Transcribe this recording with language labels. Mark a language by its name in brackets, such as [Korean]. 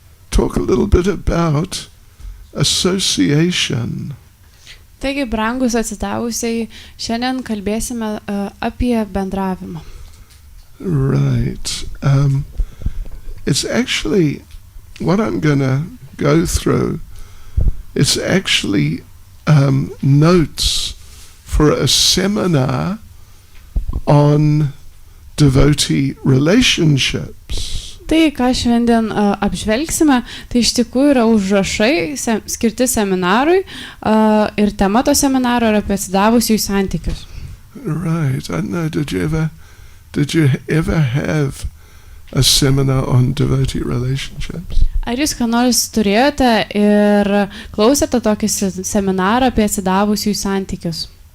[English] talk a little bit about association. [Lithuanian] Taigi, brangus atsidavusiai, šiandien kalbėsime apie bendravimą. [English] Right. It's actually, what I'm going to go through, it's actually notes for a seminar on devotee relationships. [Lithuanian] Tai, ką šiandien apžvelgsime, tai iš tikrųjų yra užrašai skirti seminarui ir tema to seminaro yra apie atsidavusiųjų santykius. [English] Right. I don't know, did you ever have a seminar on devotee relationships? [Lithuanian] Ar jūs ką nors turėjote ir klausėte tokį seminarą apie atsidavusiųjų santykius?